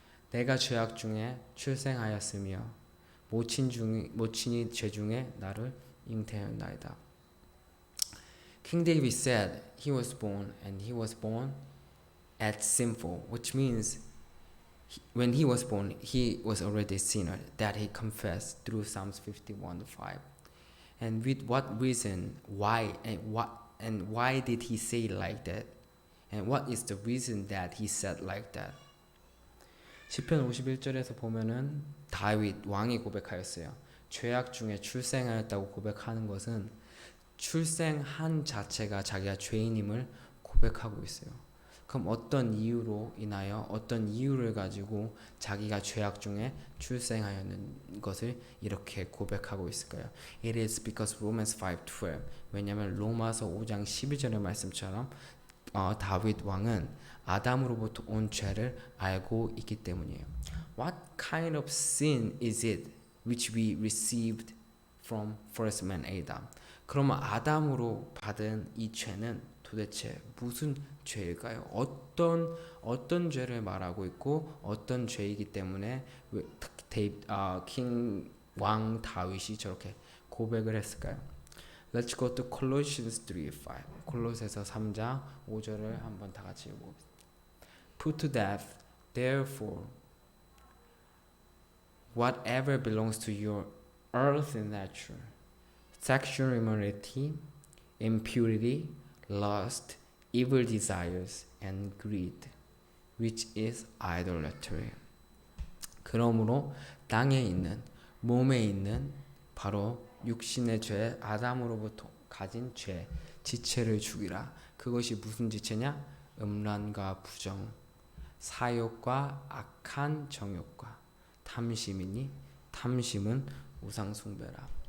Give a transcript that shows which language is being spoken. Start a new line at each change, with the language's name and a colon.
Korean: 내가 죄악 중에 출생하였으며 모친이 죄 중에 나를 잉태하였나이다.
English: King David said he was born as sinful, which means when he was born, he was already a sinner that he confessed through Psalms 51:5. And with what reason, why did he say like that? And what is the reason that he said like that?
Korean: 시편 51절에서 보면은 다윗 왕이 고백하였어요. 죄악 중에 출생하였다고 고백하는 것은 출생한 자체가 자기가 죄인임을 고백하고 있어요. 그럼 어떤 이유로 인하여 어떤 이유를 가지고 자기가 죄악 중에 출생하였는 것을 이렇게 고백하고 있을까요?
English: It is because Romans 5:12.
Korean: 왜냐하면 로마서 5장 12절의 말씀처럼 다윗 왕은 아담으로부터 온 죄를 알고 있기 때문이에요.
English: What kind of sin is it which we received from first man Adam?
Korean: 그러면 아담으로 받은 이 죄는 도대체 무슨 죄일까요? 어떤 죄를 말하고 있고 어떤 죄이기 때문에 킹 왕 다윗이 저렇게 고백을 했을까요?
English: Let's go to Colossians 3:5.
Korean: 콜로새서 3장 5절을 한번 다 같이 읽어보겠습니다.
English: Put to death, therefore, whatever belongs to your earthly nature, sexual immorality, impurity, lust, evil desires, and greed, which is idolatry.
Korean: 그러므로 땅에 있는 몸에 있는 바로 육신의 죄 아담으로부터 가진 죄 지체를 죽이라. 그것이 무슨 지체냐? 음란과 부정, 사욕과 악한 정욕과 탐심이니 탐심은 우상 숭배라.